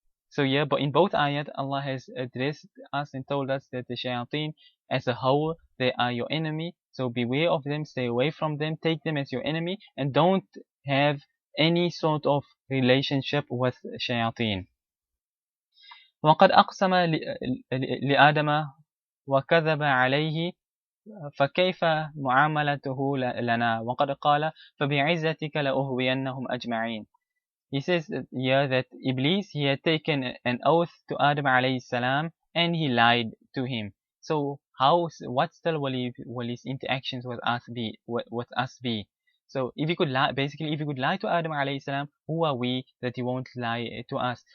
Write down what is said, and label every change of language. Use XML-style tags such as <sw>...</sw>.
<en>So yeah, but in both ayat, Allah has addressed us and told us that the shayateen as a whole, they are your enemy. So beware of them, stay away from them, take them as your enemy, and don't have any sort of relationship with shayateen.</en> <ar>وقد أقسم لآدم وكذب عليه فكيف معاملته لنا وقد قال فبعزتك لأغوينهم أجمعين.</ar> <en>He says here that Iblis, he had taken an oath to Adam alayhi salam and he lied to him. So what still will his interactions with us be? So if he could lie, basically, if he could lie to Adam alayhi salam, who are we that he won't lie to us?</en>